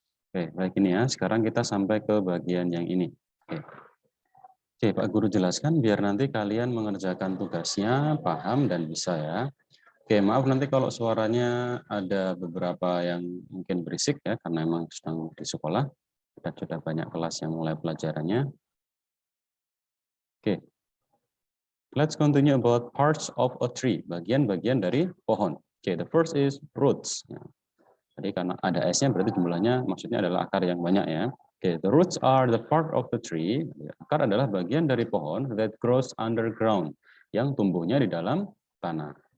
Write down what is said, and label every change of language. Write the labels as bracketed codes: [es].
[id] Oke, baik ini ya. Sekarang kita sampai ke bagian yang ini. Oke, Pak Guru jelaskan biar nanti kalian mengerjakan tugasnya paham dan bisa ya. Oke, maaf nanti kalau suaranya ada beberapa yang mungkin berisik ya, karena memang sedang di sekolah. Kita sudah banyak kelas yang mulai pelajarannya. [en] Oke, let's continue about parts of a tree. [id] Bagian-bagian dari pohon. [en] Oke, the first is roots. Ya. [id] Jadi karena ada S-nya berarti jumlahnya maksudnya adalah akar yang banyak ya. [en] Oke, the roots are the part of the tree. [id] Akar adalah bagian dari pohon [en] that grows underground, [id] yang tumbuhnya di dalam tanah.